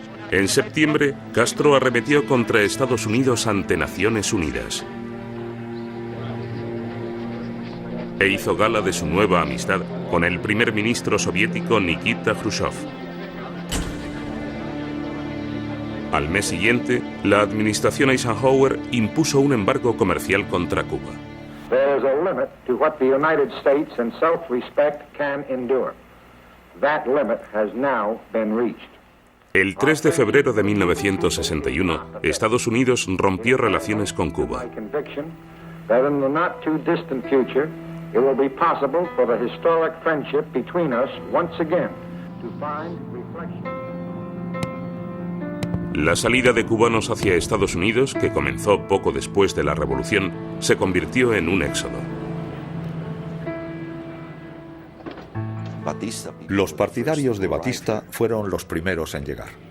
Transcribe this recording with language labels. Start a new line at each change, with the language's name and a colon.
Spanish: En septiembre, Castro arremetió contra Estados Unidos ante Naciones Unidas e hizo gala de su nueva amistad con el primer ministro soviético Nikita Khrushchev. Al mes siguiente, la administración Eisenhower impuso un embargo comercial contra Cuba.
English: There is a limit to what the United States and self-respect can endure. That limit has now been reached.
Spanish: El 3 de febrero de 1961, Estados Unidos rompió relaciones con Cuba.
English: That in the not too distant future, it will be possible for the historic friendship between us once again to find reflection.
Spanish: La salida de cubanos hacia Estados Unidos, que comenzó poco después de la Revolución, se convirtió en un éxodo. Los partidarios de Batista fueron los primeros en llegar.